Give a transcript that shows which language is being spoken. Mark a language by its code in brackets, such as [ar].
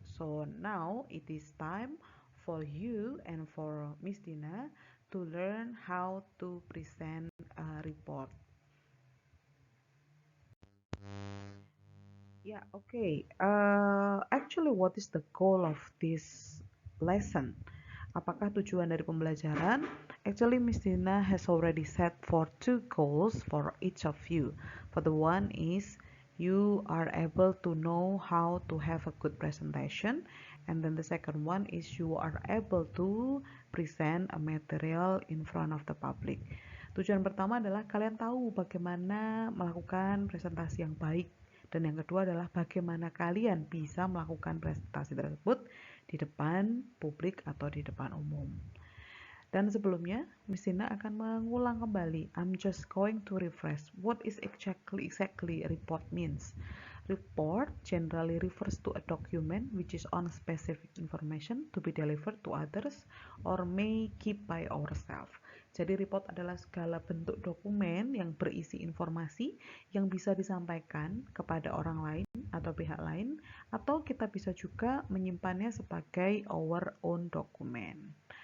[en] So now it is time for you and for Miss Dina to learn how to present a report. Yeah, okay. Actually, what is the goal of this lesson? [id] Apakah tujuan dari pembelajaran? [en] Actually, Miss Dina has already set for two goals for each of you. For the one is you are able to know how to have a good presentation, and then the second one is you are able to present a material in front of the public. [id] Tujuan pertama adalah kalian tahu bagaimana melakukan presentasi yang baik, dan yang kedua adalah bagaimana kalian bisa melakukan presentasi tersebut di depan publik atau di depan umum. Dan sebelumnya, Miss Dina akan mengulang kembali. [en] I'm just going to refresh what is exactly report means. Report generally refers to a document which is on specific information to be delivered to others or may keep by ourselves. [id] Jadi report adalah segala bentuk dokumen yang berisi informasi yang bisa disampaikan kepada orang lain atau pihak lain, atau kita bisa juga menyimpannya sebagai [en] our own document.